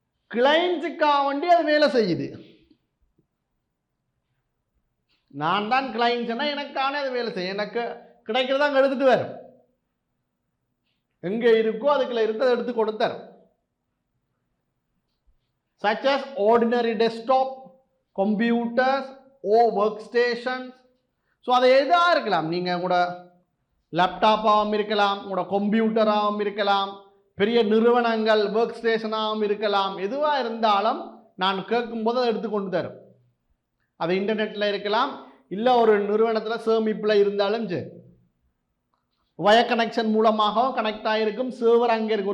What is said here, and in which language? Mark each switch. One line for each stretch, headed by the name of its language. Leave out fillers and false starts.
Tamil: கிளைண்ட்ஸுக்காக வேண்டி அது வேலை செய்யுது. நான் தான் கிளைண்ட்ஸ்னா எனக்கான அது வேலை செய்யும், எனக்கு கிடைக்கிறதா அங்கே எடுத்துகிட்டு வரும். எங்கே இருக்கோ அதுக்குள்ள இருக்கிறத எடுத்து கொடுத்தார்.
English: such as ordinary desktop computers or workstations.
Tamil: So அது எதாக இருக்கலாம், நீங்கள் கூட லேப்டாப்பாகவும் இருக்கலாம், உங்களோட கம்ப்யூட்டராகவும் இருக்கலாம், பெரிய நிறுவனங்கள் ஒர்க் ஸ்டேஷனாகவும் இருக்கலாம். எதுவாக இருந்தாலும் நான் கேட்கும்போது அதை எடுத்து கொண்டு தரும். அது இன்டர்நெட்டில் இருக்கலாம், இல்லை ஒரு நிறுவனத்தில் சேமிப்பில் இருந்தாலும் சரி, வயர் கனெக்ஷன் மூலமாகவும் கனெக்ட் ஆகிருக்கும். சர்வர் அங்கே இருக்குது.